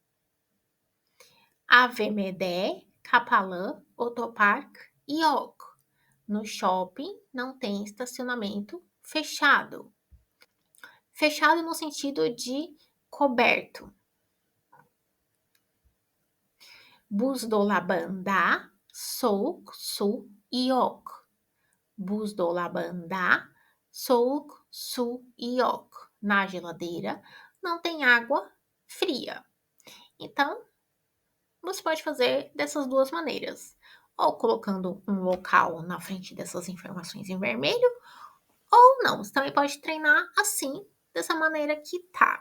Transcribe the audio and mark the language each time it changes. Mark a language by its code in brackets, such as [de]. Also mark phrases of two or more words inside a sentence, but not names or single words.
[tr] AVM'de kapalı otopark yok. [pt] No shopping não tem estacionamento fechado. Fechado no sentido de coberto. [tr] Buzdolabında soğuk su yok. Buzdolabında soğuk su yok. [pt] Na geladeira não tem água fria. Então, você pode fazer dessas duas maneiras. Ou colocando um local na frente dessas informações em vermelho, ou não. Você também pode treinar assim, dessa maneira que tá.